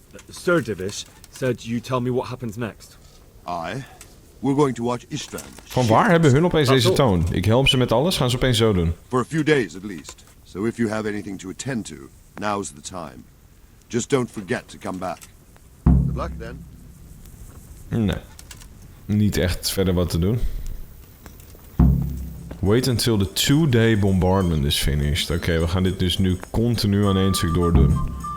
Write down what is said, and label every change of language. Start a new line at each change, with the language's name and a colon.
English: Sir Divish said you tell me what happens next. We're going to watch Istvan.
Dutch: Van waar hebben hun opeens deze toon? Ik help ze met alles, gaan ze opeens zo doen.
English: For a few days at least. So if you have anything to attend to, now's the time. Just don't forget to come back. Good luck then.
Dutch: Nee. Niet echt verder wat te doen.
English: Wait until the 2-day bombardment is finished.
Dutch: Oké, we gaan dit dus nu continu aan één stuk doordoen.